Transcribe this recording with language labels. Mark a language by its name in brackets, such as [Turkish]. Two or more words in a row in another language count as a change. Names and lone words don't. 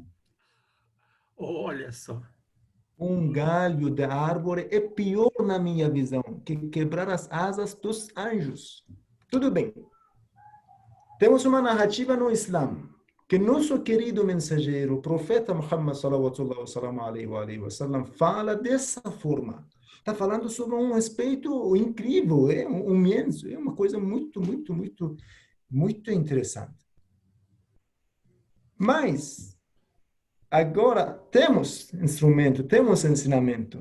[Portuguese] Olha só. Um galho de árvore é pior na minha visão que quebrar as asas dos anjos. Tudo bem. Temos uma narrativa no Islã que nosso querido mensageiro, o profeta Muhammad [Arabic] صلى الله عليه وسلم, [Portuguese] fala dessa forma. Está falando sobre um respeito incrível, imenso, é uma coisa muito interessante. Mas agora temos instrumento, temos ensinamento.